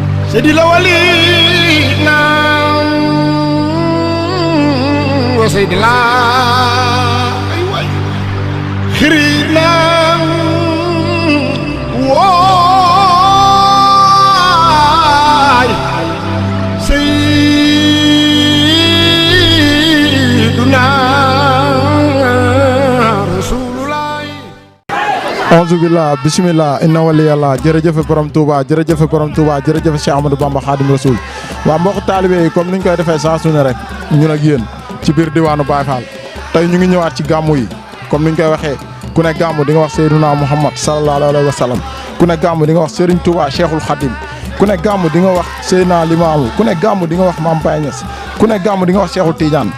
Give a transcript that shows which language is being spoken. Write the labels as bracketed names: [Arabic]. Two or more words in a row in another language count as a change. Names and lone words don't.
[Arabic] سيدي الأولين وسيدي الآخرين واي سيدنا رسول الله أعوذ بالله بسم الله إن ولي [Wolof] yàlla jërëjëf borom Touba jërëjëf borom Touba jërëjëf Cheikh Ahmadou Bamba Khadim Rasoul waa mbokk taalibe yi comme niñ koy defee saa su ne rek ñun ak yéen ci biir diwaanu Baye Fall tey ñu ngi ñëwaat ci gàmmu yi comme niñ koy waxee ku ne gàmmu di nga wax Seydina Muhammad [Arabic] صلى الله عليه وسلم [Wolof] ku ne gàmmu di nga wax Serigne Touba Cheikhul Khadim ku ne gàmmu di nga wax Seydina Limamou ku ne gàmmu di nga wax Mame Baye Niass ku ne gàmmu di nga wax Cheikhul Tidiane